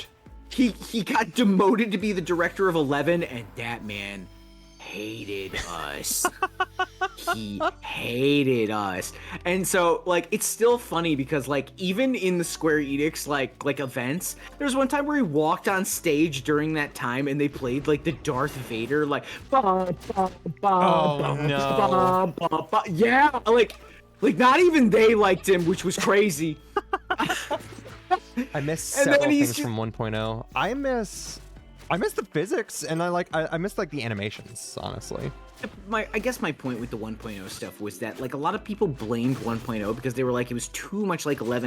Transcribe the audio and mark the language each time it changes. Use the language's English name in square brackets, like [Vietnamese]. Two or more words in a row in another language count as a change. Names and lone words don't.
[English] He got demoted to be the director of 11, and that man hated us. He hated us. And so, like, it's still funny because, like, even in the Square Enix, like events, there's one time where he walked on stage during that time and they played, like, the Darth Vader, like, ba, ba, ba, Oh, ba, no. ba, ba, ba. Yeah, like, not even they liked him, which was crazy. I miss And then several he's things just- from 1.0. I miss the physics, and I miss like the animations, honestly. I guess my point with the 1.0 stuff was that, like, a lot of people blamed 1.0 because they were like, it was too much like 11.